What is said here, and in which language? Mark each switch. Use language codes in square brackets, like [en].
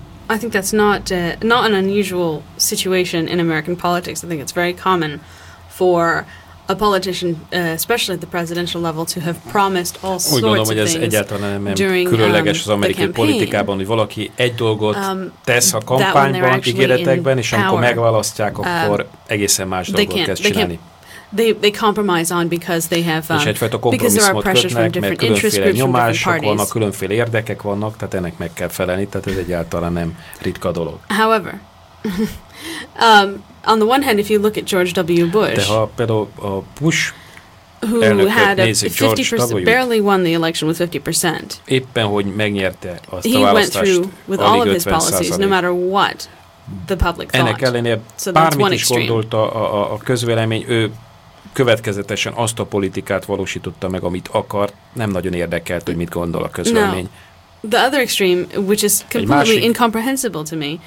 [en] I think that's not an unusual situation in American politics. I think it's very common for a politician, especially at the presidential level, to have promised all sorts of things. [hu] Úgy gondolom, hogy ez egyáltalán nem különleges az amerikai politikában, hogy valaki egy dolgot tesz a kampányban, ígéretekben, és amikor megválasztják, akkor egészen más dolgot kezd csinálni. [en] They compromise on because they have because there are pressures from different interest groups, from different parties. [hu] Vannak, különféle érdekek vannak, tehát ennek meg kell felelni, tehát ez egyáltalán nem ritka dolog. [en] However, on the one hand, if you look at George W. Bush, [hu] de ha például a Bush [en] who had a 50% barely won the election with 50%. [hu] Éppen hogy megnyerte azt a választást. [en] He went through with all of his policies, no matter what the public [hu] ennek [en] thought. So that's one extreme. [hu] Gondolta a közvélemény, ő következetesen azt a politikát valósította meg, amit akart, nem nagyon érdekelt, hogy mit gondol a közvélemény. [en] The other extreme, which is completely incomprehensible to me,